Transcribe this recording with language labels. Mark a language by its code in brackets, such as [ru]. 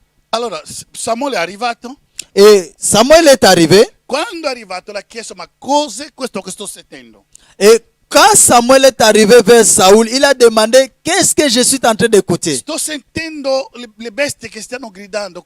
[it] Allora, Samuele è arrivato. [fr] Et Samuel est arrivé. [it] Quando è arrivato, l'ha chiesto, ma cos'è questo che sto sentendo? [fr] Et quand Samuel est arrivé vers Saoul, il a demandé, qu'est-ce que je suis en train d'écouter? [it] Sto sentendo le bestie che stanno gridando.